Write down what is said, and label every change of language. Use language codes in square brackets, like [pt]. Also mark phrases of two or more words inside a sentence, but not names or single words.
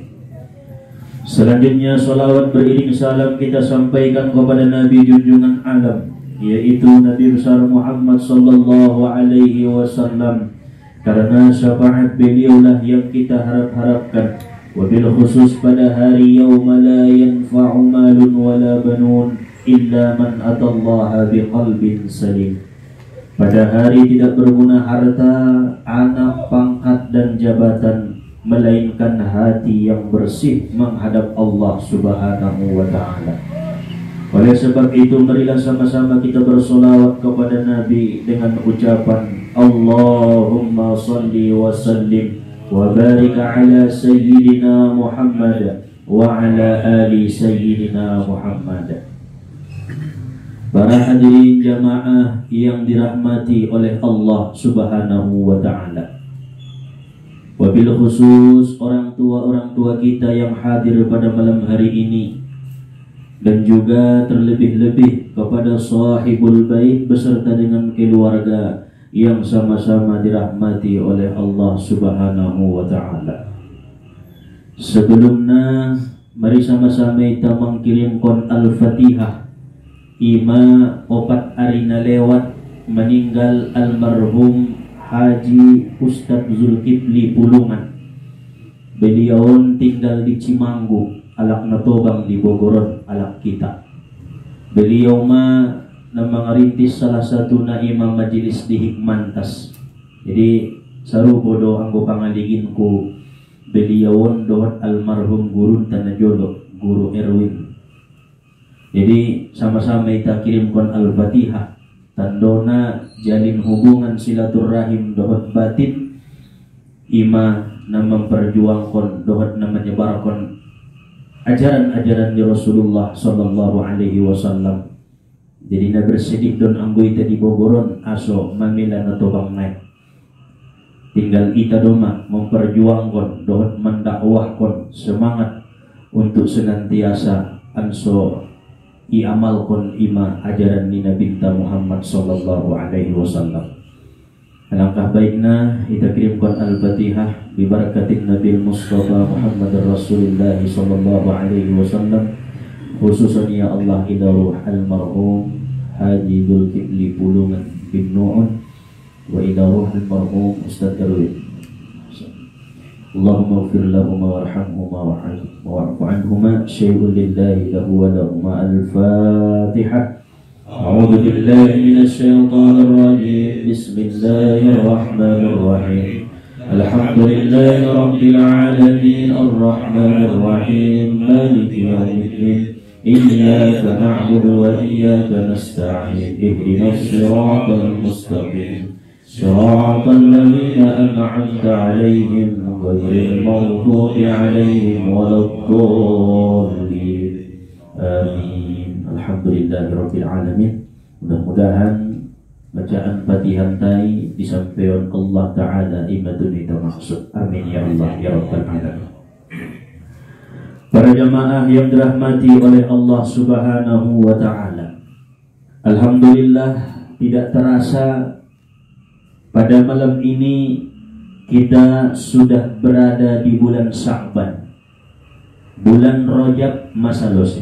[id] Selanjutnya salawat beriring salam kita sampaikan kepada Nabi junjungan alam, yaitu Nabi besar Muhammad [ar] صلى الله عليه وسلم, [id] karena syafaat beliaulah yang kita harap-harapkan, [ar] وبالخصوص [id] pada hari [ar] يوم لا ينفع مال ولا بنون إلا من أتى الله بقلب سليم. [id] Pada hari tidak berguna harta, anak, pangkat dan jabatan, melainkan hati yang bersih menghadap Allah [ar] سبحانه وتعالى. [id] Oleh sebab itu, marilah sama-sama kita bersolawat kepada Nabi dengan ucapan [ar] اللهم صل وسلم وبارك على سيدنا محمد وعلى آل سيدنا محمد. [id] Para hadirin jamaah yang dirahmati oleh Allah [ar] سبحانه وتعالى, وبالخصوص [id] orang tua kita yang hadir pada malam hari ini, dan juga terlebih-lebih kepada [ar] صاحب البيت [id] beserta dengan keluarga yang sama-sama dirahmati oleh Allah [ar] سبحانه وتعالى. [id] Sebelumnya, mari sama-sama kita mengirimkan Al-Fatihah. [btm] Ima opat arina lewat meninggal almarhum Haji Ustadz Zulkifli Pulungan. [id] Beliau tinggal di [btm] Cimanggu, alak natobang di Bogoron, alak kita. [id] Beliau mengerintis salah satu na imam majelis di Hikmantas. [btm] Jadi sarubodo anggo pangaligin ku beliau dohot almarhum guru Tanajolo, Guru Erwin. [id] Jadi sama-sama kita kirimkan Al-Fatihah, tandona jalin hubungan silaturahim dohot batin, ima na memperjuangkan dohot na menyebarkan ajaran-ajaran di Rasulullah [ar] صلى الله عليه وسلم. [btm] Jadi na bersedih don anggoy ita di Bogoron aso mamila na tobang naik. [id] Tinggal ita doma memperjuangkan dohot mendakwahkan semangat untuk senantiasa anso iamalkan ima ajaran ni Nabi Muhammad [ar] صلى الله عليه وسلم. [id] Alangkah baiknya kita kirimkan Al-Fatihah bibarakatin Nabi Mustafa Muhammad Rasulullah [ar] صلى الله عليه وسلم, خصوصا يا الله إلى روح المرحوم Haji Dzulkifli Pulungan بن Nu'un وإلى روح المرحوم Ustaz Darwin. اللهم اغفر لهما وارحمهما واعف عنهما شيء لله له ولهما. [id] Al-Fatihah. [ar] أعوذ بالله من الشيطان الرجيم بسم الله الرحمن الرحيم الحمد لله رب العالمين الرحمن الرحيم مالك يوم الدين إياك نعبد وإياك نستعين اهدنا الصراط المستقيم صراط الذين أنعمت عليهم غير المغضوب عليهم ولا الضالين آمين. الحمد لله رب العالمين. [id] Mudah-mudahan bacaan Fatihah tadi disampaikan Allah taala imadun itu maksud. [ar] آمين يا الله يا رب العالمين. [id] Para jamaah yang dirahmati oleh Allah [ar] سبحانه وتعالى. [id] Alhamdulillah, tidak terasa pada malam ini kita sudah berada di bulan Sya'ban, bulan Rajab masa lose.